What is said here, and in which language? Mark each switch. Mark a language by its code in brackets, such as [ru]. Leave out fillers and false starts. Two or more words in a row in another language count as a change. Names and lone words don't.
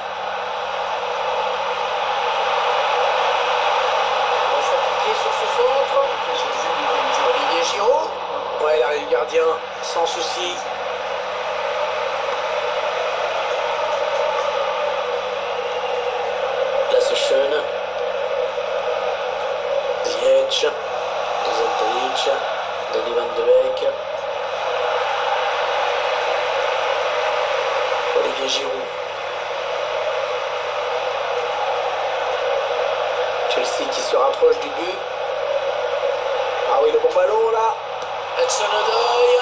[fr] Sur ce centre, Olivier Giroud. Ouais, il arrive le gardien sans souci. Là, c'est Schön. Ziyech. Zoltanic. Donny van de Beek. Olivier Giroud. Chelsea qui se rapproche du but. Ah oui, le bon ballon là. Hudson Odoi.